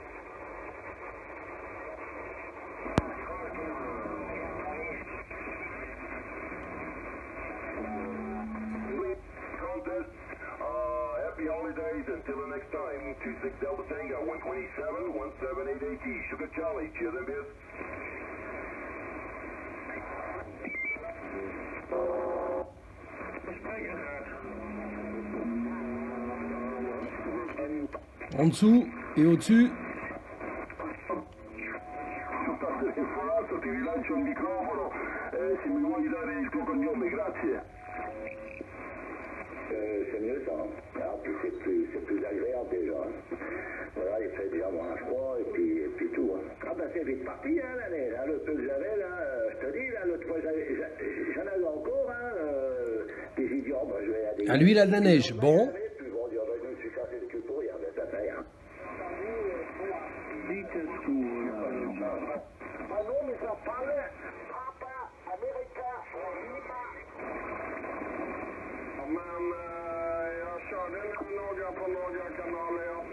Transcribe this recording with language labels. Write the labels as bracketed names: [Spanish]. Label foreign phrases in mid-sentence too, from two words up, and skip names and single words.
[English] Happy holidays until the next time. 26 Delta Tango 127 178 AT Sugar Charlie. Cheers and beers. [French] En dessous et au-dessus. [Italian] Ti rilancio il microfono, se mi vuoi dare il tuo cognome, grazie. [French] C'est mieux ça. Ah, puis c'est plus agréable déjà. Hein. Voilà, il fait déjà moins froid et puis tout. Hein. Ah ben c'est est vite parti, hein, la neige. Hein, le peu que j'avais, là, je te dis, là, l'autre fois, j'en avais encore, hein. Puis j'ai dit, oh, bah, je vais aller. Ah, lui, il a de la neige. Bon. Puis bon, je me suis cassé le cul pour rien, mais ça fait, hein. Ah non, mais ça parle, papa, américain, [Swedish] Men jag körde några på några kanaler.